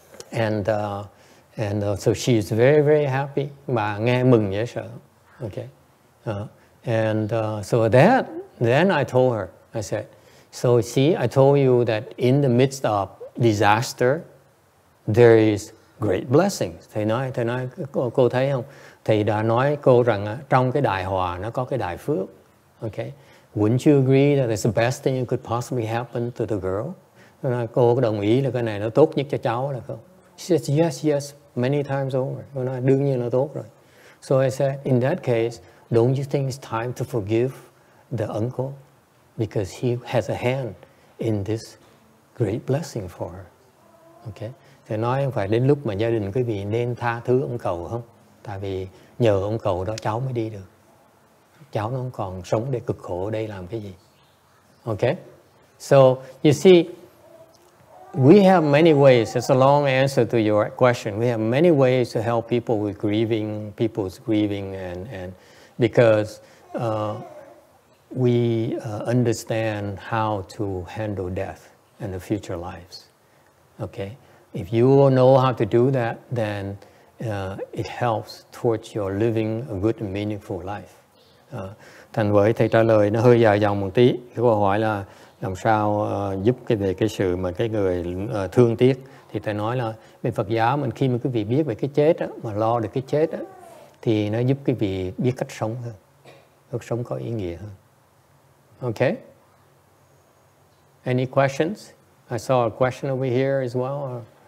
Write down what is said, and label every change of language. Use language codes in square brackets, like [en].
[en] And so she's very, very happy. [vi] Bà nghe mừng dễ sợ. [en] Okay. So then I told her, I said, so see, I told you that in the midst of disaster, there is great blessings. [vi] Thầy nói cô thấy không? Thầy đã nói cô rằng trong cái đại hòa nó có cái đại phước. [en] Okay. Wouldn't you agree that it's the best thing that could possibly happen to the girl? [vi] Cô có đồng ý là cái này nó tốt nhất cho cháu là không? [en] She said, yes, many times over. [vi] Cô nói đương nhiên nó tốt rồi. [en] So I said, in that case, don't you think it's time to forgive the uncle? Because he has a hand in this great blessing for her. Okay. [vi] Thì nói không phải đến lúc mà gia đình quý vị nên tha thứ ông cậu không? Tại vì nhờ ông cậu đó cháu mới đi được. Cháu nó không còn sống để cực khổ ở đây làm cái gì. [en] Okay. So you see, we have many ways. It's a long answer to your question. We have many ways to help people with grieving, people's grieving, and because we understand how to handle death and the future lives. Okay, if you know how to do that, then it helps towards your living a good and meaningful life. [vi] Thành với thầy trả lời nó hơi dài dòng một tí. Cái câu hỏi là làm sao giúp về cái sự mà cái người thương tiếc Thì thầy nói là bên Phật giáo mình khi mà quý vị biết về cái chết á, mà lo được cái chết á, thì nó giúp quý vị biết cách sống hơn, cách sống có ý nghĩa hơn. [en] Okay? Any questions? I saw a question over here as well.